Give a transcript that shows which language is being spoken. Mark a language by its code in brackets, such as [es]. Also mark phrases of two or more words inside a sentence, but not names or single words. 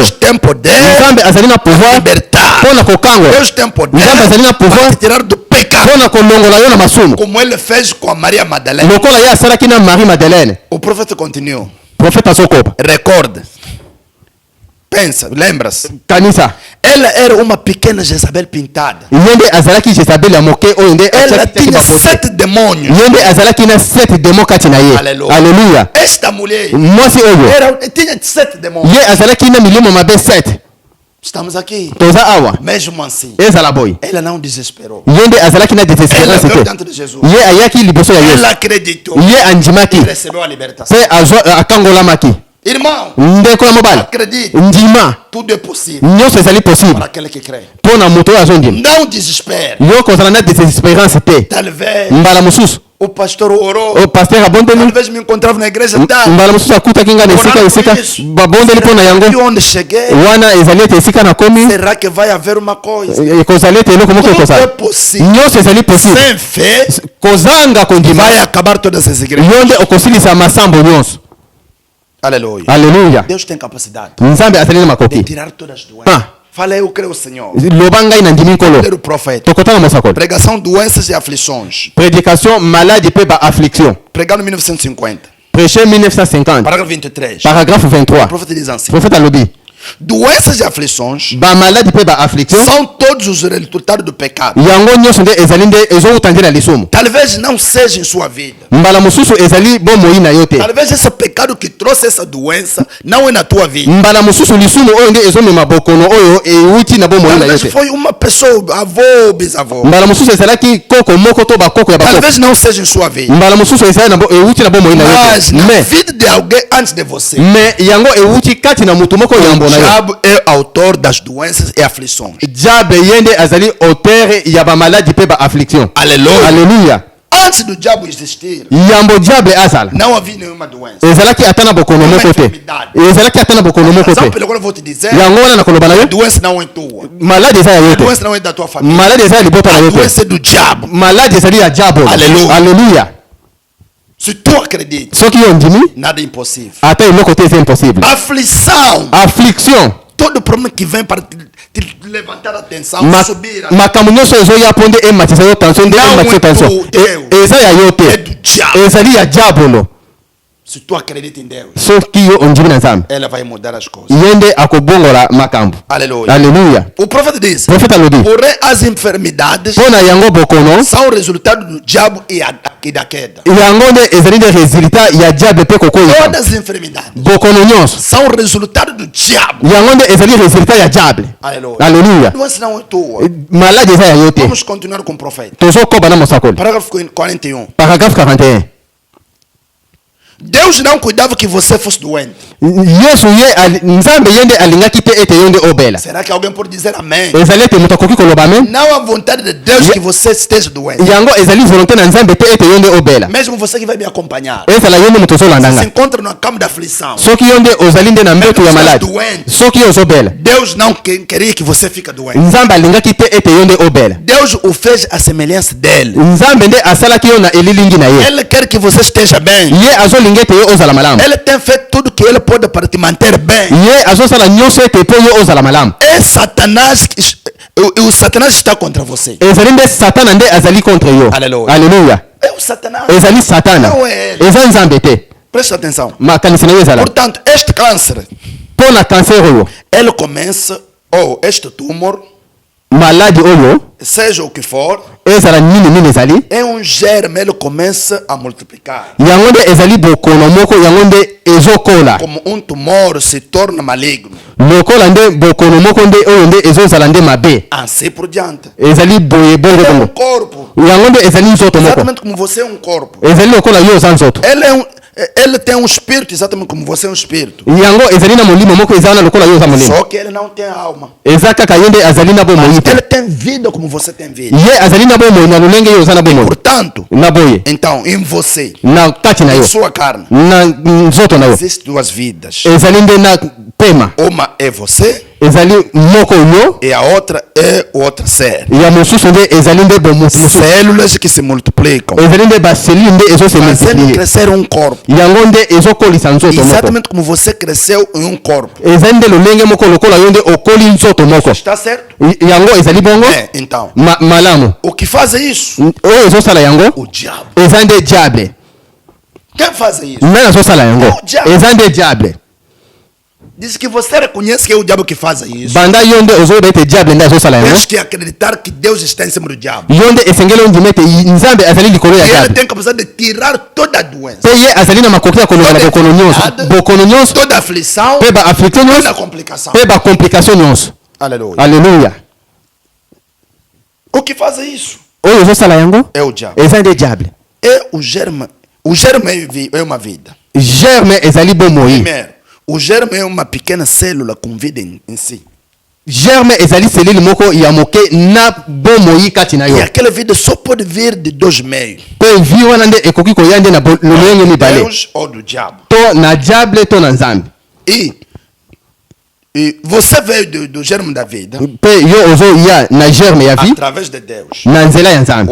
[pt] Deus tem poder [ln] nzambe azali na [pt] para [ln] pouvoir [pt] libertar. [ln] mpo na kokangola. [pt] Deus tem poder [ln] nzambe azali na [pt] para [ln] pouvoir te [pt] tirar do pecado. [ln] mpo na kolongola yo na masumu [pt] Como ele fez com a Maria Madalena. [ln] lokola ye asalaki na Marie Madeleine. [pt] O profeta continuou. [ln] Profeta azokoba [pt] Recorda. Pensa, lembra-se. [ln] kanisa [pt] Ela era uma pequena Jezabel pintada. [ln] ye nde azalaki Jezabel ya moke oyo nde [pt] Ela [ln] atiaki [pt] tinha [ln] bapote. [pt] 7 demônios. [ln] ye nde azalaki na 7 demo kati na ye. [pt] Aleluia. [ln] Aleluya. [pt] Esta mulher [ln] mwasi oyo [pt] tinha 7 demônios. [ln] ye azalaki na milimo mabe 7. [pt] Estamos aqui. [ln] toza awa [pt] Mesmo assim, [ln] ezala boy [pt] ela não desesperou. [ln] ye nde azalaki na [pt] Ela [ln] désespérance [pt] veio [ln] te. [pt] dentro de Jesus. [ln] ye ayaki liboso ya yesu [pt] Ela acreditou. [ln] ye andimaki [pt] E recebeu a libertação. [ln] mpe akangolamaki. [pt] Irmão, [ln] ndeko ya mobali [pt] acredite. [ln] ndima [pt] Tudo é possível [ln] nyonso ezali possible [pt] para aquele que crê. [ln] mpo na moto oyo azondima. [pt] Não desespere. [ln] yo kozala na désespérance te. [pt] Talvez [ln] mbala mosusu [pt] o pastor orou. [ln] o paster abondeli [pt] Talvez me encontrava na igreja. Tá. [ln] mbala mosusu akutaki nga na esika esika babondeli mpo na yango [pt] E onde cheguei, [ln] wana ezali ete esika nakomi [pt] será que vai haver uma coisa? [ln] ekozali ete eloko moko [pt] Tudo é [ln] ekozala [pt] possível. [ln] nyonso ezali possible. [pt] Sem fé, [ln] kozanga kondima [pt] vai acabar todas as igrejas. [ln] yo nde okosilisa masambo nyonso. [pt] Aleluia. [ln] Aleluya. [pt] Deus tem capacidade [ln] nzambe azali na [pt] de [ln] makoki. [pt] tirar todas as doenças. Ah. Fala, eu creio, Senhor. [ln] loba ngai na ndimi nkolo [pt] Ler o profeta. [ln] tokotala mosakoli. [pt] Pregação, doenças e aflições. [ln] prédication malade mpe baaffliction [pt] Pregado em 1950. [ln] prêché 1950 [pt] Parágrafo 23. [ln] paragraphe [pt] O [ln] 23 [pt] profeta diz assim: [ln] prophète alobi [pt] doenças e aflições [ln] bamaladi mpe baaffliction [pt] são todos os resultados do pecado. [ln] yango nyonso nde ezali nde ezowuta nde na lisumu. [pt] Talvez não seja em sua vida. [ln] mbala mosusu ezali bomoi na yo te. [pt] Talvez esse pecado que trouxe essa doença não é na tua vida. [ln] mbala mosusu lisumu oyo nde ezomema bokono oyo ewuti na bomoi na yo [pt] Talvez [ln] te. [pt] foi uma pessoa, avô, bisavô. [ln] mbala mosusu ezalaki koko moko to bakoko ya bakoko. [pt] Talvez não seja em sua vida. [ln] mbala mosusu ezali ewuti na bomoi na yo [pt] Mas [ln] te. na mais [pt] vida de alguém antes de você. [ln] mais yango ewuti kati na mutu moko yambo [pt] O [ln] na yo. [pt] diabo é autor das doenças e aflições. [ln] diable ye nde azali auteur ya bamaladi mpe baaffliction. [pt] Aleluia. [ln] Alleluia. [pt] Antes do diabo existir, [ln] yambo diable azala [pt] não havia nenhuma doença. [ln] ezalaki ata na bokono moko te. ezalaki ata na bokono moko [pt] Razão [ln] te. [pt] pela qual eu vou te dizer, [ln] yango wana nakoloba na [pt] a [ln] yo [pt] doença não é tua. [ln] maladi eza ya yo [pt] A [ln] te. [pt] doença não é da tua família. [ln] maladi eza ya libota na [pt] A [ln] yo te. [pt] doença é do diabo. [ln] maladi ezali ya diable. [pt] Alleluia. [ln] Alleluia. [pt] Se tu acredita, [ln] soki yo ndimi [pt] nada é impossível. [ln] ata eloko te eza impossible. [pt] Aflição, [ln] affliction [pt] todo problema que vem para te levantar a atenção, subir, [ln] makambo nyonso ezoya mpo nde ematisa yo tension nde [pt] Não [ln] ematisa yo [pt] é [ln] tension [pt] tu, Deus. [ln] eza ya yo [pt] é [ln] te. [pt] do diabo. [ln] ezali ya diabolo. [pt] Se tu acredita em Deus, [ln] soki yo ondimi na nzambe [pt] ela vai mudar as coisas. [ln] ye nde akobongola makambo. [pt] Aleluia. [ln] Alleluia. [pt] O profeta diz: [ln] profeta alobi [pt] porém, as enfermidades [ln] mpo na yango bokono [pt] são resultado do diabo e da queda. [ln] yango nde ezali nde resultat ya diable mpe kokoyisa. [pt] Todas as enfermidades [ln] bokono nyonso [pt] são resultado do diabo. [ln] yango nde ezali resultat ya diable. [pt] Aleluia. [ln] Alleluia. [pt] Doença não é tua. [ln] maladi eza ya yo te. [pt] Vamos continuar com o profeta. [ln] tozokoba na mosakoli. [pt] Parágrafo 41. [ln] paragraphe 41 [pt] Deus não cuidava que você fosse doente. [ln] yesu ye nzambe ye nde alingaki te ete yo nde obela. [pt] Será que alguém pode dizer amém? [ln] ezali ete moto akoki koloba amen. [pt] Não a vontade de Deus que você esteja doente. [ln] yango ezali volonté na nzambe te ete yo nde obela. [pt] Mesmo você que vai me acompanhar. [ln] ezala yo nde moto ozolanda [pt] Se [ln] nga. [pt] encontra na cama da aflição. [ln] soki yo nde ozali nde na mbeto ya maladi soki yo ozobela [pt] Deus não queria que você fique doente. [ln] nzambe alingaki te ete yo nde obela. [pt] Deus o fez à semelhança dele. [ln] nzambe nde asalaki yo na elilingi na ye. [pt] Ele quer que você esteja bem. [ln] ye azolinga ete yo ozala malamu. [pt] Ele tem feito tudo que ele pode para te manter bem. [ln] ye azosala nyonso ete mpo yo ozala malamu. [pt] É Satanás, o Satanás está contra você. [ln] ezali nde satana nde azali contre yo. [pt] Alleluia. [ln] Alleluia. [pt] É o Satanás. [ln] ezali satana [pt] Não é ele. [ln] eza nzambe te. [pt] Presta atenção. [ln] makanisi na yo ezala [pt] Portanto, este câncer, [ln] mpo na kanser oyo [pt] ele começa, ou este tumor, [ln] maladi oyo [pt] seja o que for, [ln] ezala nini ezali [pt] é um germe, ele começa a multiplicar. [ln] yango nde ezali bokono moko yango nde ezokola [pt] Como um tumor se torna maligno. [ln] lokola nde bokono moko nde oyo nde ezozala nde mabe [pt] Assim por diante. [ln] ezali boye bongo [pt] Ele é um [ln] bongo [pt] corpo. [ln] yango nde ezali nzoto moko [pt] Exatamente como você é um corpo. [ln] ezali lokola yo oza nzoto. [pt] Ele Ele tem um espírito exatamente como você é um espírito. [ln] yango ezali na molimo moko eza wana lokola yo oza molimo [pt] Só que ele não tem alma. [ln] eza kaka ye nde azali na bomoi [pt] Mas [ln] te [pt] ele tem vida como você tem vida. [ln] ye azali na bomoi na lolenge yo oza na bomoi [pt] Portanto, [ln] na boye [pt] então, em você, [ln] na kati na [pt] em [ln] yo [pt] sua carne, [ln] na nzoto na yo [pt] existem duas vidas. [ln] ezali nde na pema [pt] Uma é você [ln] ezali moko yo [pt] e a outra é o outro ser. [ln] ya mosusu nde ezali nde bomoto mosusu [pt] Células que se multiplicam, [ln] ezali nde baselile nde ezose [pt] fazendo [ln] multiplie [pt] crescer um corpo. [ln] yango nde ezokolisa nzoto moko [pt] Exatamente como você cresceu em um corpo. [ln] ezali nde lolenge moko lokola yo nde okoli nzoto moko [pt] Está certo? [ln] yango ezali bongo [pt] Então, [ln] malamu [pt] o que faz isso? [ln] oyo ezosala yango [pt] O diabo. [ln] eza nde diable [pt] Quem faz isso? [ln] nani azosala yango [pt] O diable. [ln] eza nde diable [pt] Diz que você reconhece que é o diabo que faz isso. [ln] banda yo nde ozoyeba ete diable nde azosala yango [pt] Tens que acreditar que Deus está em cima do diabo. [ln] yo nde esengeli ondima ete nzambe azali likolo ya [pt] E ele [ln] diable [pt] tem capacidade de tirar toda a doença, [ln] mpe ye azali na makoki ya kolongola bokono nyonso [pt] toda a aflição, [ln] mpe baafliktio [pt] toda a [ln] nyonso [pt] complicação. [ln] mpe bakomplikatio nyonso [pt] Aleluia. [ln] alleluya [pt] O que faz isso? [ln] oyo ezosala yango [pt] É o diabo. [ln] eza nde diable [pt] É o germe. O germe é uma vida. [ln] germe ezali bomoi [pt] Primeiro, o germe é uma pequena célula com vida em si. [ln] germe ezali selile moko ya moke na bomoi kati na [pt] E [ln] yo [pt] aquela vida só pode vir de dois meios: [ln] mpe vi wana nde ekoki koya nde na lolenge mibale [pt] Deus ou do diabo. [ln] to na diable to na nzambe [pt] E você veio do germe da vida [ln] mpe yo ozoya na germe ya vie [pt] através de Deus. [ln] na nzela ya nzambe